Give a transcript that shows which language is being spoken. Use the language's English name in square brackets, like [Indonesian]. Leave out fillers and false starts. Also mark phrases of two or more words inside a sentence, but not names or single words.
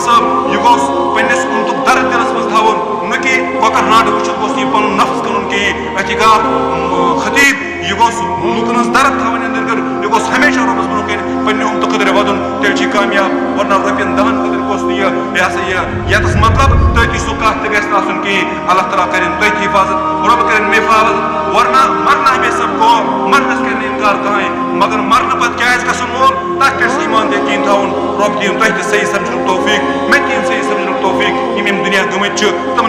[Kashmiri] صٲب یہ گوٚژھ پننس اُمتُک درد دلس منٛز تھاوُن نہ کہ کۄکر ناٹہٕ وٕچھِتھ گوٚژھ نہٕ یہِ پنُن نفس کٕنُن کہیٖنۍ اتی گوٚو اکھ خطیب یہ گوٚژھ لوٗکن ہٕنٛز درد تھاوٕنۍ أنٛدٕرۍ کٔنۍ یہ گوٚژھ ہمیشہ رۄبس برونٛہہ کَنہِ پننہِ اُمتہٕ خٲطرٕ ودُن تیٚلہِ چھُ یہِ کامیاب ورنہ رۄپین دہن خٲطرٕ گوٚژھ نہٕ یہِ ہسا یہِ یتس مطلب تٔتی سُہ کتھ تہِ گژھِ نہٕ آسُن کہیٖنۍ اللہ تعالیٰ کرن تٔتھۍ حفاظت رۄب کرن مےٚ حفاظت ورنہ [Urdu] مرنا ہمیں سب کو [Kashmiri] مرنس کرن انکار کٕہٕنۍ مگر مرنہٕ پتہٕ کیٛاہ آسہِ گژھُن وول تتھ پٮ۪ٹھ چھُ ایمان یقیٖن تھاوُن رۄب دِیِن تۄہہِ تہِ صحیح سمجھنُک توفیٖق مےٚ تہِ یِن صحیح سمجھنُک توفیٖق یِم دُنیا گٔمٕتۍ چھِ تِمن